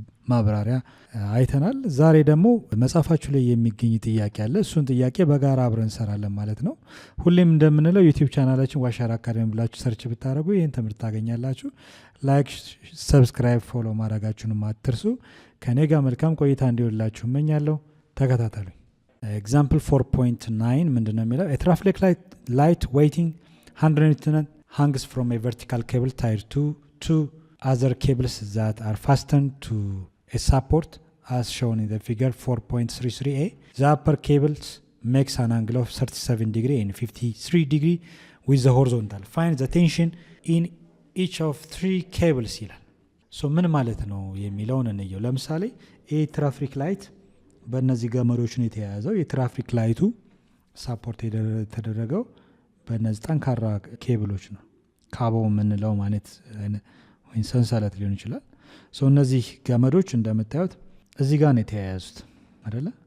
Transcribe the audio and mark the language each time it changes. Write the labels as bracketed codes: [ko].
[am] ማብራሪያ አይተናል። ዛሬ ደግሞ መጽሐፋችሁ ላይ የሚገኝ ጥያቄ አለ። እሱን ጥያቄ በጋራ አብረን እንሰራለን ማለት ነው። ሁሌም እንደምንለው ዩቲዩብ ቻናላችን ዋሻራ አካዳሚ ብላችሁ ሰርች ብታደርጉ ይህን ትምህርት ታገኛላችሁ። ላይክ፣ ሰብስክራይብ፣ ፎሎ ማድረጋችሁንም አትርሱ። ከኔ ጋር መልካም ቆይታ እንዲሆንላችሁ እመኛለሁ። ተከታተሉኝ። ኤግዛምፕል 4.9 ምንድነው የሚለው? [en] A traffic light waiting 100 Newton hangs from a vertical cable tied to two other cables that are fastened to a support as shown in the figure 4.33a. The upper cables makes an angle of 37 degree and 53 degree with the horizontal. Find the tension in each of three cables [am] ይላል። ሶ ምን ማለት ነው የሚለውን እንየው። ለምሳሌ ይህ ትራፊክ ላይት በእነዚህ ገመዶች ነው የተያያዘው። የትራፊክ ላይቱ ሳፖርት የተደረገው በእነዚህ ጠንካራ ኬብሎች ነው። ካቦ የምንለው ማለት ወይም ሰንሰለት ሊሆን ይችላል። ሶ እነዚህ ገመዶች እንደምታዩት እዚህ ጋር ነው የተያያዙት አይደለ?